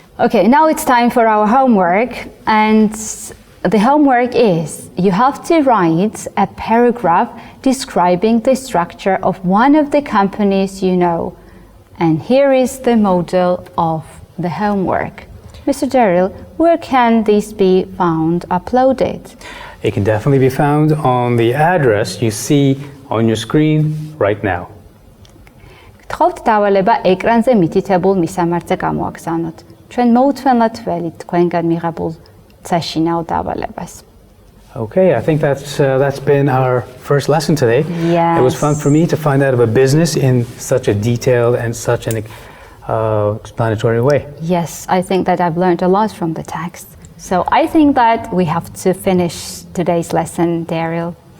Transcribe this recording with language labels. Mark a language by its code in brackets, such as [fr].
[en] Okay, now it's time for our homework, and the homework is you have to write a paragraph describing the structure of one of the companies you know. And here is the model of the homework. Mr. Deril, where can this be found uploaded? It can definitely be found on the address you see on your screen right now. [ka] გთხოვთ დავალება ეკრანზე მითითებულ მისამართზე გამოაგზავნოთ. ჩვენ მოუთმენლად ველით თქვენგან მიღებულ საშინაო დავალებას. [en] Okay, I think that's been our first lesson today. Yes. It was fun for me to find out about business in such a detailed and such an explanatory way. Yes, I think that I've learned a lot from the text. So I think that we have to finish today's lesson, Deril.